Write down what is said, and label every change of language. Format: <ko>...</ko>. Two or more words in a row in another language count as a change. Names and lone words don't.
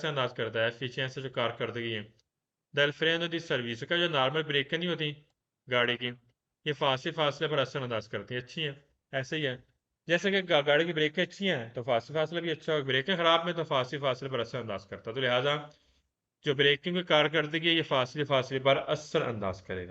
<ur>ایسا انداز کرتا ہے ایفیشینسی جو کارکردگی ہے</ur> <it>del freno di servizio</it> <ur>کا جو نارمل بریک نہیں ہوتی گاڑی کی یہ فاصلے پر اثرانداز کرتی ہے، اچھی ہے. ایسے ہی ہے جیسے کہ گاڑی کی بریکیں اچھی ہیں تو فاصلہ بھی اچھا ہوگا، بریکیں خراب میں تو فاصلے پر اثرانداز کرتا ہے. تو لہٰذا جو بریکنگ کی کارکردگی ہے یہ فاصلے پر اثرانداز کرے گا.</ur>